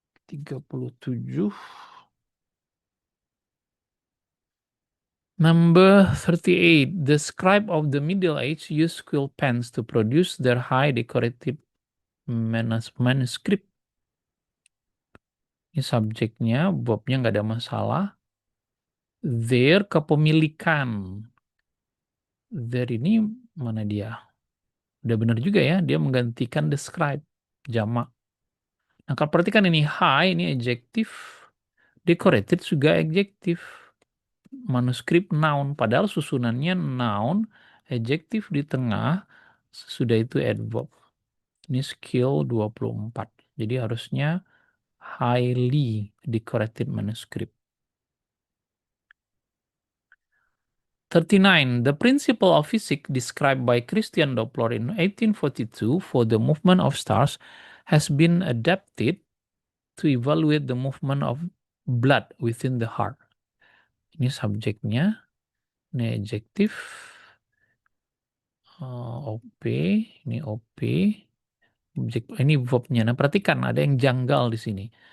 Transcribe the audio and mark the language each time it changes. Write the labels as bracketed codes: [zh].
[en] 37. Number 38. The scribe of the Middle Age used quill pens to produce their high decorative manuscript. [id] Ini subjeknya, verbnya nggak ada masalah. Their kepemilikan. Their ini mana dia? Udah benar juga ya, dia menggantikan describe, jamak. Nah, kalau perhatikan ini high, ini adjektif. Decorated juga adjektif. Manuskrip noun, padahal susunannya noun, adjektif di tengah, sudah itu adverb. Ini skill 24. Jadi harusnya [en] highly decorated manuscript. 39. The principle of physics described by Christian Doppler in 1842 for the movement of stars has been adapted to evaluate the movement of blood within the heart. [id] Ini subjeknya, ini adjektif, OP, ini OP, objek, ini verbnya. Nah, perhatikan ada yang janggal di sini.